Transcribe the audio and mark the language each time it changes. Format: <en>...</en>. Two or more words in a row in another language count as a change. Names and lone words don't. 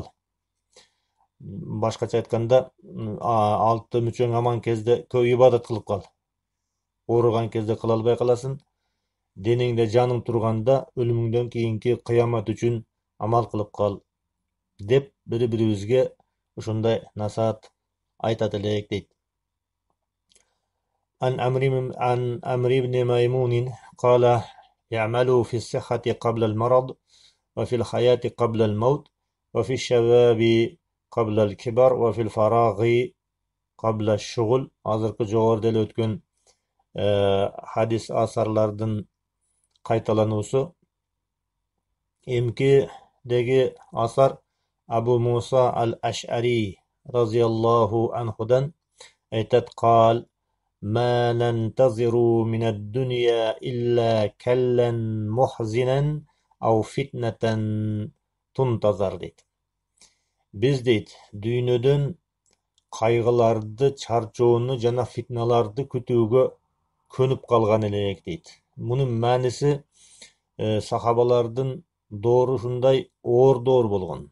<ky>Башкача айтканда, алты мүчөң аман кезде көп ибадат кылып кал. Ооруган кезде кыла албай каласың. Денеңде жаның турганда өлүмүңдөн кийинки кыямат үчүн амал кылып кал деп бири-бирибизге ушундай насаат айтат элек дейт.</ky> <ar>عن عمرو بن ميمون قال يعملوا في الصحة قبل المرض وفي الحياة قبل الموت وفي الشباب قبل الكبر وفي الفراغ قبل الشغل.</ar> <ky>Азыркы жогоруда эле өткөн хадис асарлардын кайталануусу. Эмкидеги асар Абу Муса ал-Аш'ари</ky> <ar>رضي الله عنه</ar> <ky>айтат:</ky> <ar>قال ما ننتظر من الدنيا إلا كلا محزنا أو فتنة تنتظر дейт.</ar> <ky>Биз дейт, дүйнөдөн кайгыларды, чарчоону жана фитналарды күтүүгө көнүп калган элек дейт. Мунун мааниси сахабалардын доору ушундай оор болгон.</ky>